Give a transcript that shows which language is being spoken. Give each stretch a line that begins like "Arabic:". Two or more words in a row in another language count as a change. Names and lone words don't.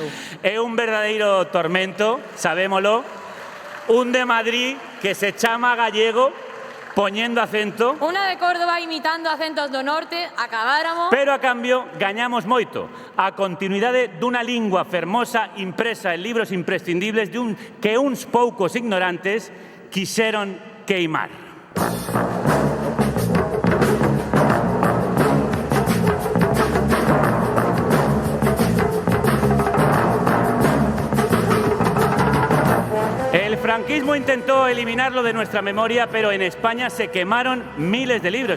Galician: É un verdadeiro tormento, sabémolo, un de Madrid que se chama gallego, poñendo acento. Una de Córdoba imitando acentos do norte, acabáramos. Pero a cambio gañamos moito. A continuidade dunha lingua fermosa impresa en libros imprescindibles que uns poucos ignorantes quixeron queimar.
Spanish: El franquismo intentó eliminarlo de nuestra memoria, pero en España se quemaron miles de libros.